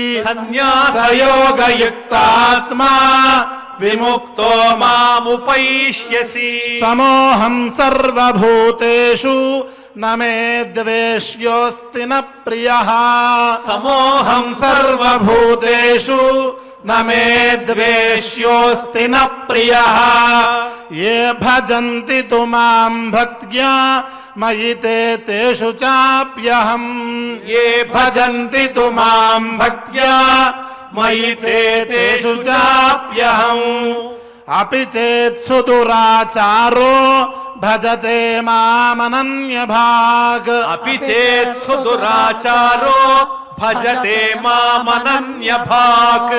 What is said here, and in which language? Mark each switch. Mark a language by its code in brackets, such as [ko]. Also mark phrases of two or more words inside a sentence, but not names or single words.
[sa] సన్యాసయోగయుక్తాత్మా విముక్తో మాముపైష్యసి సమోహం సర్వభూతేషు న మే ద్వేష్యోస్తి న ప్రియః సమోహం సర్వభూతేషు న మే ద్వేష్యోస్తి న ప్రియః ఏ భజంతి తు మాం భక్త్యా మయి తే తేషు చాప్యహం ఏ భజంతి తు మాం భక్త్యా మయి తే తేషు చాప్యహం अपि चेत्सु दुराचारो भजते मामनन्यभाग् अपि चेत्सु दुराचारो भजते मामनन्यभाक्